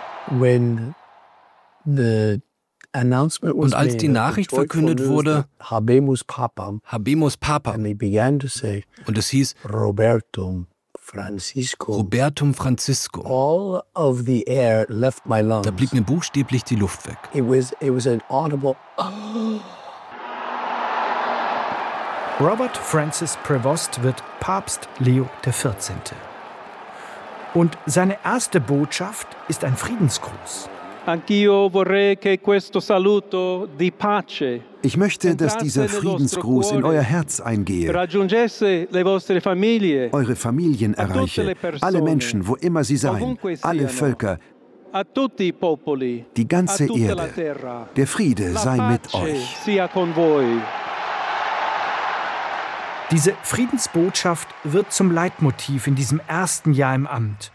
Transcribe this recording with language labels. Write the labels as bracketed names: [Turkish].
[German] Und als die Nachricht verkündet wurde, Habemus Papam, und es hieß [Latin] Robertum Francisco, [English] all of the air left my lungs. [German] Da blieb mir buchstäblich die Luft weg. [English] It was an audible. [German] Robert Francis Prevost wird Papst Leo XIV. Und seine erste Botschaft ist ein Friedensgruß. [Italian] Anch'io vorrei che questo saluto di pace. [German] Ich möchte, dass dieser Friedensgruß in euer Herz eingehe, [Italian] raggiungesse le vostre famiglie, [German] eure Familien erreiche, alle Menschen, wo immer sie seien, alle Völker, [Italian] a tutti i popoli, [German] die ganze [Italian] a tutta [German] Erde. [Italian] La terra. [German] Der Friede sei mit euch. [Italian] Sia con voi. [German] Diese Friedensbotschaft wird zum Leitmotiv in diesem ersten Jahr im Amt.